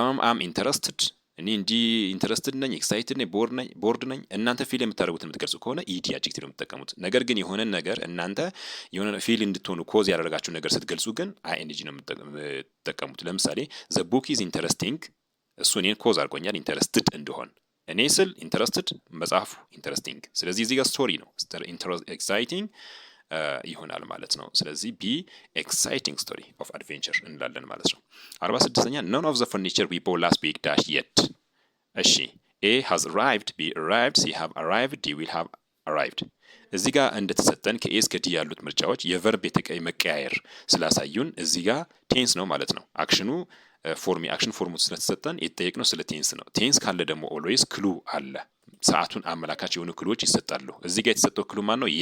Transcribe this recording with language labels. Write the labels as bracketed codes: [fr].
[am] አም ኢንተረስትድ፣ እኔ እንዲህ ኢንተረስትድ ነኝ፣ ኤክሳይትድ ነኝ፣ ቦርድ ነኝ። እናንተ ፊል የምታደርጉትን የምትገልጹ ከሆነ ኢዲ አጀክቲቭ ነው የምትጠቀሙት። ነገር ግን የሆነ ነገር እናንተ የሆነ ፊል እንድትሆኑ ኮዝ ያደረጋችሁ ነገር ስትገልጹ ግን አይኤንጂ ነው የምትጠቀሙት። ለምሳሌ [en] ዘ ቡክ ኢዝ ኢንተረስቲንግ፣ [am] እሱ እኔን ኮዝ አድርጎኛል ኢንተረስትድ እንደሆን። እኔ ስል ኢንተረስትድ፣ መጽሐፉ ኢንተረስቲንግ። ስለዚህ እዚህ ጋር ስቶሪ ነው ኤክሳይቲንግ ይሆናል ማለት ነው። ስለዚህ [en] ቢ ኤክሳይቲንግ ስቶሪ ኦፍ አድቬንቸር [am] እንላለን ማለት ነው። 46ኛ [en] none of the furniture we bought last week dash yet. እሺ A has arrived, B arrived, C have arrived, D will have arrived. [am] እዚህ ጋር እንደተሰጠን ከኤ እስከ ዲ ያሉት ምርጫዎች የቨርብ መቀያየር ስላሳዩን እዚህ ጋር ቴንስ ነው ማለት ነው። አክሽኑ አክሽን ፎርሙ ስለተሰጠን የተጠየቅነው ስለ ቴንስ ነው። ቴንስ ካለ ደግሞ ኦልዌይስ ክሉ አለ። ሰዓቱን አመላካች የሆኑ ክሉዎች ይሰጣሉ። እዚህ ጋር የተሰጠው ክሉ ማን ነው?